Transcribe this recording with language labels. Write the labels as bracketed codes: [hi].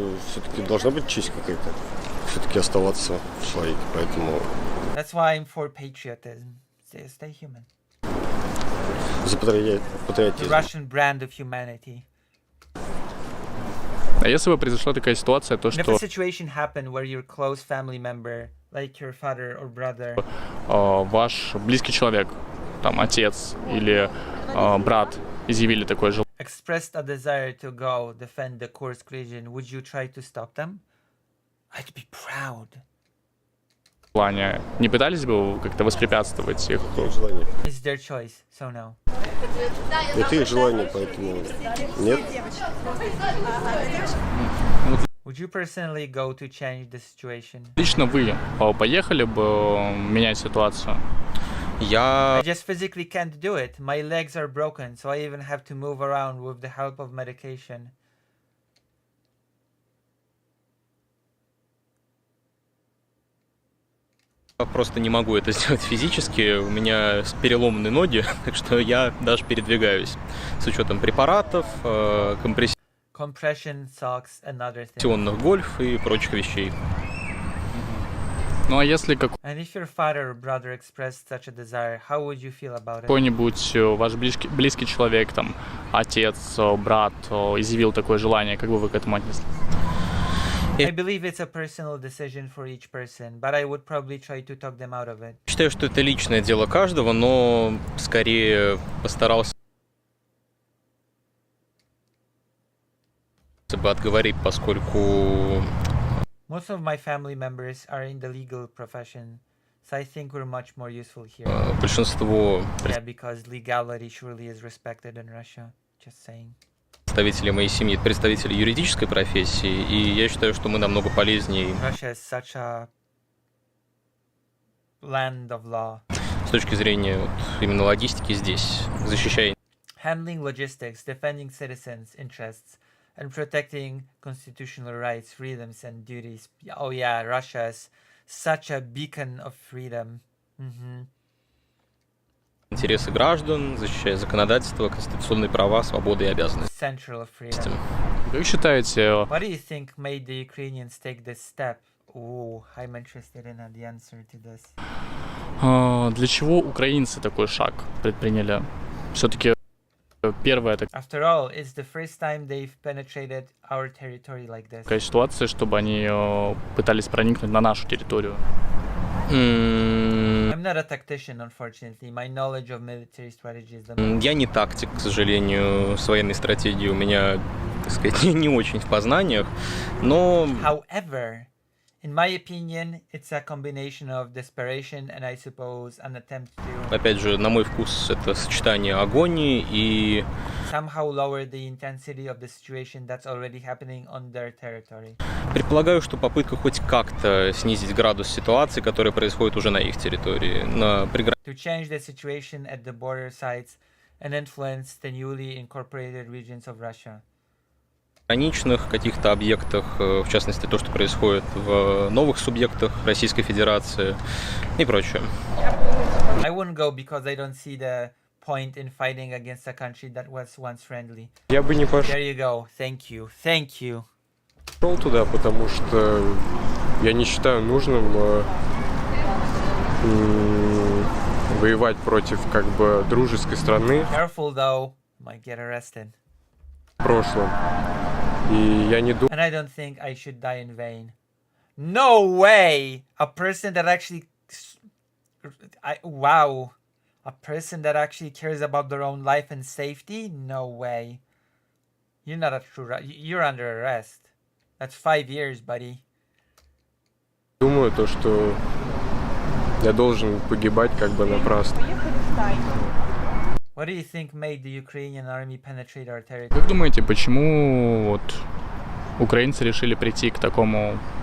[ru] Все-таки должна быть честь какая-то. Все-таки оставаться в человеке, поэтому... [en] That's why I'm for patriotism. Stay human. [ru] За [en] The [ru] патриотизм. [en] Russian brand of humanity. [ru] А если бы произошла такая ситуация, то [en] And if [ru] что [en] a situation happened where your close family member, like your father or brother, [ru] ваш близкий человек, там отец или брат изъявили такое желание, [en] expressed a desire to go defend the Kursk region, would you try to stop them? I'd be proud. [ru] не пытались бы вы как-то воспрепятствовать их? [en] It's their choice, so no. [ru] Это их желание, поэтому нет. [en] Would you personally go to change the situation? [ru] Лично вы поехали бы менять ситуацию? [en] I just physically can't do it. My legs are broken, so I even have to move around with the help of medication. [ru] Я просто не могу это сделать физически, у меня переломаны ноги, так что я даже передвигаюсь с учетом препаратов, [en] Compression socks, another thing. [ru] компрессионных гольф и прочих вещей. Ну а если [en] And if your father or brother expressed such a desire, how would you feel about it? [ru] какой-нибудь ваш близкий человек, там, отец, брат, изъявил такое желание, как бы вы к этому отнеслись? [en] I believe it's a personal decision for each person, but I would probably try to talk them out of it. [ru] Считаю, что это личное дело каждого, но скорее постарался бы отговорить, поскольку [en] Most of my family members are in the legal profession, so I think we're much more useful here. [ru] большинство [en] Yeah, because legality surely is respected in Russia. Just saying. [ru] представителей моей семьи — представители юридической профессии, и я считаю, что мы намного полезнее [en] Russia is such a land of law. [ru] с точки зрения вот, именно логистики здесь, защищая [en] Handling logistics, defending citizens' interests, and protecting constitutional rights, freedoms, and duties. Oh yeah, Russia is such a beacon of freedom. [ru] интересы граждан, защищая законодательство, конституционные права, свободы и обязанности. [en] Central of freedom. [ru] Как считаете... [en] What do you think made the Ukrainians take this step? Ooh, I'm interested in the answer to this. [ru] Для чего украинцы такой шаг предприняли? Все-таки первая [en] After all, it's the first time they've penetrated our territory like this. [ru] такая ситуация, чтобы они пытались проникнуть на нашу территорию. [en] I'm not a tactician, unfortunately. My knowledge of military strategy is the... [ru] Я не тактик, к сожалению, с военной стратегией у меня, так сказать, не очень в познаниях, но... [en] However, in my opinion, it's a combination of desperation and I suppose an attempt to... [ru] Опять же, на мой вкус, это сочетание агонии и... [en] somehow lower the intensity of the situation that's already happening on their territory. [ru] Предполагаю, что попытка хоть как-то снизить градус ситуации, которая происходит уже на их территории, на [en] To change the situation at the border sites and influence the newly incorporated regions of Russia. [ru] приграничных каких-то объектах, в частности, то, что происходит в новых субъектах Российской Федерации и прочее. [en] I wouldn't go because I don't see the point in fighting against a country that was once friendly. [ru] Я бы не пошел. [en] There you go. Thank you. Thank you. [ru] Пошел туда, потому что я не считаю нужным воевать против как бы дружеской страны [en] Careful though, might get arrested. [ru] в прошлом. И я не думаю. [en] And I don't think I should die in vain. No way! A person that actually, wow, a person that actually cares about their own life and safety? No way. You're not a true. You're under arrest. That's 5 years, buddy. [ru] Думаю то, что я должен погибать как бы напрасно. [en] What do you think made the Ukrainian army penetrate our territory? [ru] Как думаете, почему вот украинцы решили прийти к такому...